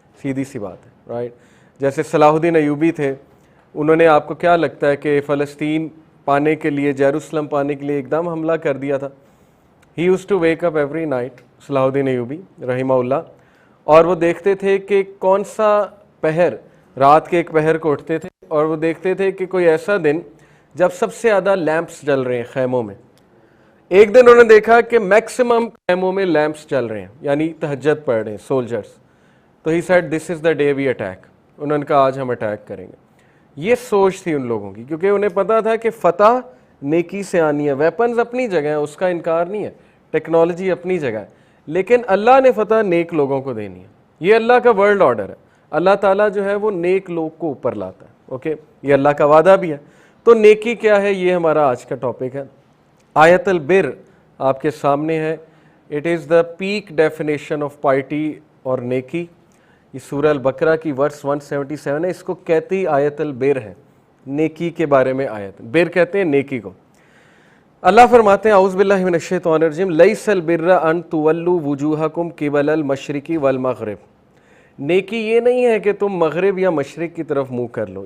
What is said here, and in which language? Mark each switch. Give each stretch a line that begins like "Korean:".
Urdu: سیدھی سی بات ہے، رائٹ؟ جیسے صلاح الدین ایوبی تھے، انہوں نے، آپ کو کیا لگتا ہے کہ فلسطین پانے کے لیے، یروشلم پانے کے لیے ایک دم حملہ کر دیا تھا؟
English: he used to wake up every night,
Urdu: صلاح الدین ایوبی رحمہ اللہ، اور وہ دیکھتے تھے کہ کون سا پہر، رات کے ایک پہر کو اٹھتے تھے اور وہ دیکھتے تھے کہ کوئی ایسا دن جب سب سے زیادہ لیمپس جل رہے ہیں خیموں میں. ایک دن انہوں نے دیکھا کہ میکسیمم خیموں میں لیمپس چل رہے ہیں، یعنی تہجد پڑھ رہے ہیں سولجرز.
English: تو he said this is the day we attack.
Urdu: انہوں نے کہا آج ہم اٹیک کریں گے. یہ سوچ تھی ان لوگوں کی، کیونکہ انہیں پتا تھا کہ فتح نیکی سے آنی ہے. ویپنز اپنی جگہ ہیں، اس کا انکار نہیں ہے، ٹیکنالوجی اپنی جگہ ہے، لیکن اللہ نے فتح نیک لوگوں کو دینی ہے. یہ اللہ کا ورلڈ آرڈر ہے. اللہ تعالیٰ جو ہے وہ نیک لوگ کو اوپر لاتا ہے. اوکے، یہ اللہ کا وعدہ بھی ہے. تو نیکی کیا ہے، یہ ہمارا آج کا ٹاپک ہے. آیت البر آپ کے سامنے ہے.
English: It is the peak definition of piety اور نیکی.
Urdu: یہ سورہ البقرہ کی ورس 177 ہے. اس کو کہتی آیت البر ہے، نیکی کے بارے میں آیت. بر کہتے ہیں نیکی کو. اللہ فرماتے ہیں اعوذ باللہ من الشیطان الرجیم،
Arabic: لیس البر ان تولوا وجوہکم قبل المشرق والمغرب.
Urdu: نیکی یہ نہیں ہے کہ تم مغرب یا مشرق کی طرف منہ کر لو.